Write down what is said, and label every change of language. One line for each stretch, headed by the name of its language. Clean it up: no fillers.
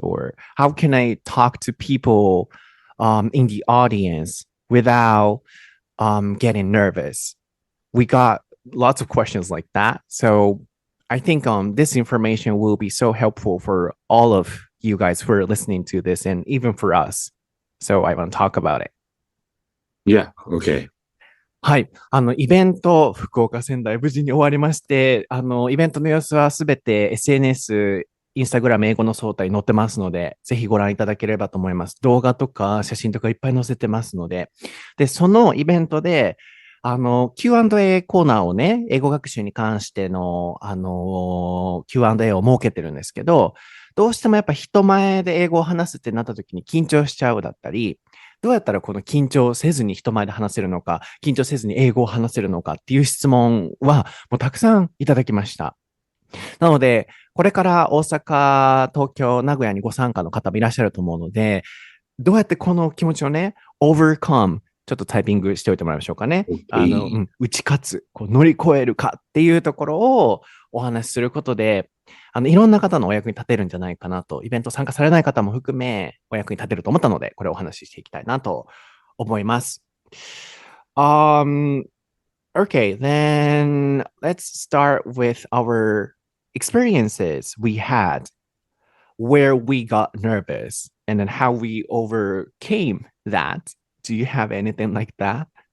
English: Or how can I talk to people in the audience without getting nervous? We got lots of questions like that. So I think this information will be so helpful for all of you guys who are listening to this and even for us. So I want to talk about it. Yeah, okay.
Japanese: はい。イベント、福岡仙台、無事に終わりまして、イベントの様子はすべて SNS、インスタグラム、英語の相対に載ってますので、ぜひご覧いただければと思います。動画とか写真とかいっぱい載せてますので。で、そのイベントで、Q&A コーナーをね、英語学習に関しての、Q&A を設けてるんですけど、どうしてもやっぱ人前で英語を話すってなった時に緊張しちゃうだったり、どうやったらこの緊張せずに人前で話せるのか、緊張せずに英語を話せるのかっていう質問はもうたくさんいただきました。なので、これから大阪、東京、名古屋にご参加の方もいらっしゃると思うので、どうやってこの気持ちをね、overcome、ちょっとタイピングしておいてもらいましょうかね。打ち勝つ、乗り越えるかっていうところをお話しすることで、いろんな方のお役に立てるんじゃないかなと、イベント参加されない方も含めお役に立てると思ったので、これをお話ししていきたいなと思います。
English: Okay, then let's start with our experiences we had where we got nervous and then how we overcame that. Do you have anything like that?